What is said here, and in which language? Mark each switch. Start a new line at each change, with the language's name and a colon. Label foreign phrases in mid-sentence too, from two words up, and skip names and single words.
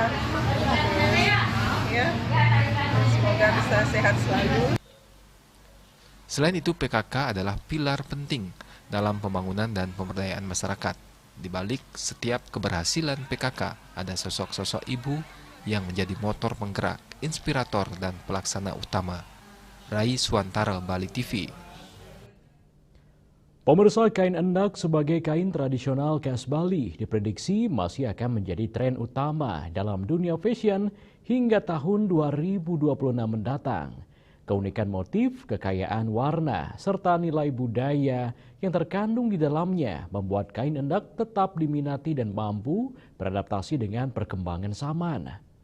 Indonesian: Ya, semoga bisa sehat selalu. Selain itu, PKK adalah pilar penting dalam pembangunan dan pemberdayaan masyarakat. Di balik setiap keberhasilan PKK, ada sosok-sosok ibu yang menjadi motor penggerak, inspirator, dan pelaksana utama. Rai Suantara, Bali TV. Pemirsa, kain endak sebagai kain tradisional khas Bali diprediksi masih akan menjadi tren utama dalam dunia fashion hingga tahun 2026 mendatang. Keunikan motif, kekayaan warna, serta nilai budaya yang terkandung di dalamnya membuat kain endak tetap diminati dan mampu beradaptasi dengan perkembangan zaman.